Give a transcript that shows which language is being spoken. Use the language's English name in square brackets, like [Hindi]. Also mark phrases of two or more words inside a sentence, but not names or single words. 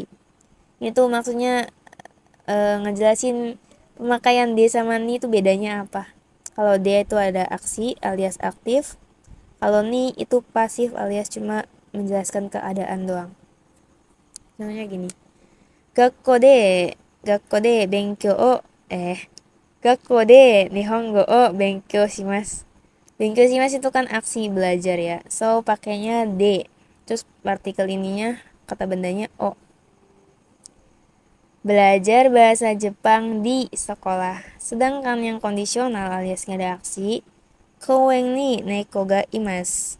[Indonesian] Itu maksudnya ngejelasin pemakaian D sama ni itu bedanya apa. Kalau D itu ada aksi alias aktif, kalau ni itu pasif alias cuma menjelaskan keadaan doang. Namanya gini. [Japanese] 学校で、学校で勉強を、学校で日本語を勉強します. 勉強します [Indonesian] itu kan aksi belajar ya. So, pakainya de. Terus partikel ininya, kata bendanya o. Belajar bahasa Jepang di sekolah. Sedangkan yang kondisional alias nggak ada aksi, [Japanese] 公園に猫がいます.